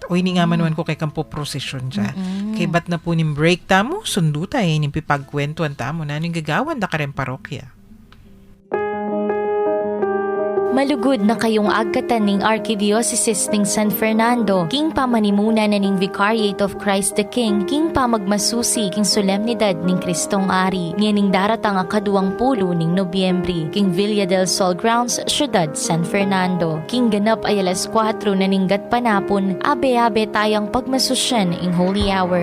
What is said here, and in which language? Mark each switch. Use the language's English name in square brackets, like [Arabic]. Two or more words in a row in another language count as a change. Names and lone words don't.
[Pampanga] O ini nga manuan ko kay kampo prosesyon dya. Kay ba't na po ning break tamo, sundo tayo, ning pipagkwentuan tamo na ning gagawan da karen parokya. Malugod na kayong agkatan ning Archdiocese ning San Fernando, king pamanimuna na ning Vicariate of Christ the King, king pamagmasusi king solemnidad ning Kristong Ari, ning daratang nga 20 ning Nobyembre, king Villa del Sol Grounds, Syudad San Fernando. King ganap ay alas 4 na ning gatpanapon, abe-abe tayang pagmasusyan ing [English] Holy Hour.